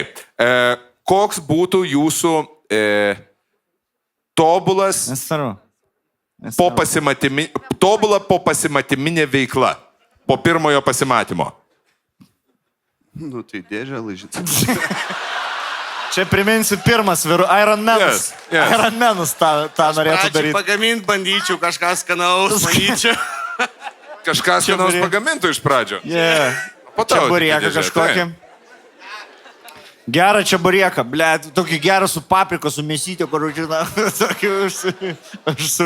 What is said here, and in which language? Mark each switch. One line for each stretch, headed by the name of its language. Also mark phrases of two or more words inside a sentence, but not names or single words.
Lithuanian: Koks būtų jūsų tobulas tobula po pasimatyminė veikla? Po pirmojo pasimatymo. Nu, tai dėžė laižyti. Čia priminsiu pirmas Iron Manus.
English: Yes, yes.
Lithuanian: Iron Manus tą norėtų daryti. Pagaminti bandyčiau, kažką skanaus, manyčiau. Kažką skanaus pagamintų iš pradžio.
English: Yeah.
Lithuanian: Po to. Čeburieką kažkokį. Gerą čeburieką, ble, tokį gerą su paprika, su mėsytė, kur žinau, tokį su...